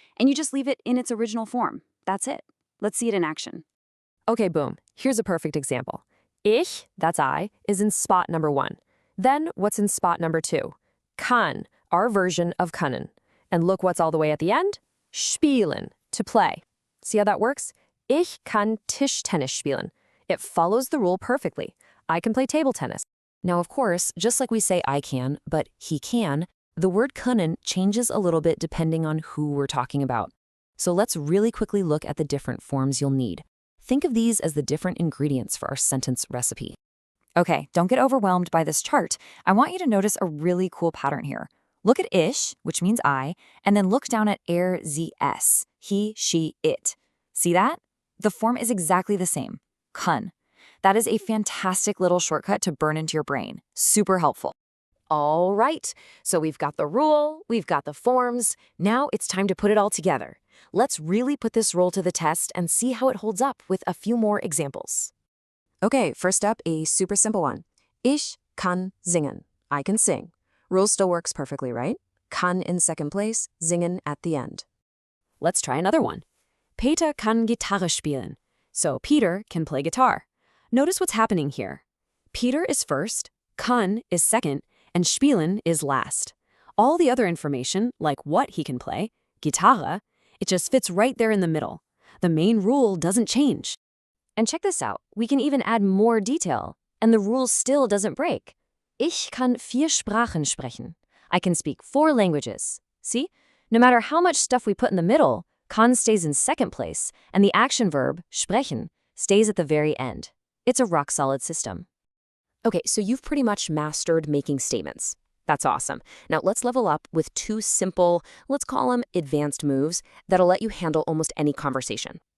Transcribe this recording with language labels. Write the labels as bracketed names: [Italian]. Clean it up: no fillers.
[English] And you just leave it in its original form. That's it. Let's see it in action. Okay, boom. Here's a perfect example. Ich, that's I, is in spot number 1. Then what's in spot number 2? Kann, our version of können. And look what's all the way at the end? Spielen, to play. See how that works? [German] Ich kann Tischtennis spielen. [English] It follows the rule perfectly. I can play table tennis. Now, of course, just like we say I can, but he can, the word können changes a little bit depending on who we're talking about. So let's really quickly look at the different forms you'll need. Think of these as the different ingredients for our sentence recipe. Okay, don't get overwhelmed by this chart. I want you to notice a really cool pattern here. Look at ich, which means I, and then look down at er, sie, es, he, she, it. See that? The form is exactly the same, kann. That is a fantastic little shortcut to burn into your brain. Super helpful. All right, so we've got the rule, we've got the forms. Now it's time to put it all together. Let's really put this rule to the test and see how it holds up with a few more examples. Okay, first up, a super simple one. [German] Ich kann singen. [English] I can sing. Rule still works perfectly, right? Kann in second place, singen at the end. Let's try another one. [German] Peter kann Gitarre spielen. [English] So Peter can play guitar. Notice what's happening here. Peter is first, kann is second, and spielen is last. All the other information, like what he can play, Gitarre, it just fits right there in the middle. The main rule doesn't change. And check this out, we can even add more detail, and the rule still doesn't break. [German] Ich kann 4 Sprachen sprechen. [English] I can speak 4 languages. See? No matter how much stuff we put in the middle, kann stays in second place, and the action verb, sprechen, stays at the very end. It's a rock-solid system. Okay, so you've pretty much mastered making statements. That's awesome. Now let's level up with 2 simple, let's call them advanced moves that'll let you handle almost any conversation.